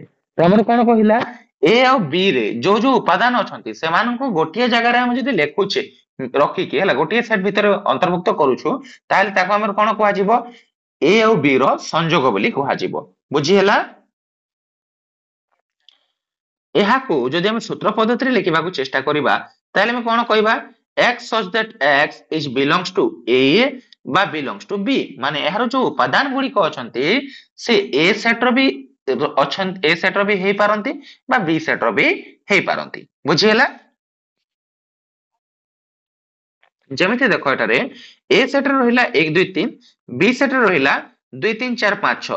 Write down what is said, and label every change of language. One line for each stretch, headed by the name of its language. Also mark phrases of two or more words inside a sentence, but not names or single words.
Odia: ତ ଆମର କଣ କହିଲା, ଏ ଆଉ ବି ରେ ଯୋଉ ଯୋଉ ଉପାଦାନ ଅଛନ୍ତି ସେମାନଙ୍କୁ ଗୋଟିଏ ଜାଗାରେ ଆମେ ଯଦି ଲେଖୁଛେ ରଖିକି, ହେଲା, ଗୋଟିଏ ସେଟ୍ ଭିତରେ ଅନ୍ତର୍ଭୁକ୍ତ କରୁଛୁ, ତାହେଲେ ତାକୁ ଆମର କଣ କୁହାଯିବ, ଏ ଆଉ ବି ର ସଂଯୋଗ ବୋଲି କୁହାଯିବ। ବୁଝିହେଲା? ଏହାକୁ ଯଦି ଆମେ ସୂତ୍ର ପଦ୍ଧତିରେ ଲେଖିବାକୁ ଚେଷ୍ଟା କରିବା, ତାହେଲେ ଆମେ କଣ କହିବା,
English: x such that x is belongs to A
Odia: ବା
English: belongs to B,
Odia: ମାନେ ଏହାର ଯୋଉ ଉପାଦାନ ଗୁଡିକ ଅଛନ୍ତି ସେ A ସେଟ୍ ର ବି ଅଛନ୍ତି, A ସେଟ୍ ର ବି ହେଇପାରନ୍ତି ବା B ସେଟ୍ ର ବି ହେଇପାରନ୍ତି। ବୁଝିହେଲା? ଯେମିତି ଦେଖ ଏଠାରେ A ସେଟ୍ ରେ ରହିଲା 1 2 3, B ସେଟ୍ ରେ ରହିଲା 2 3 4 5 6।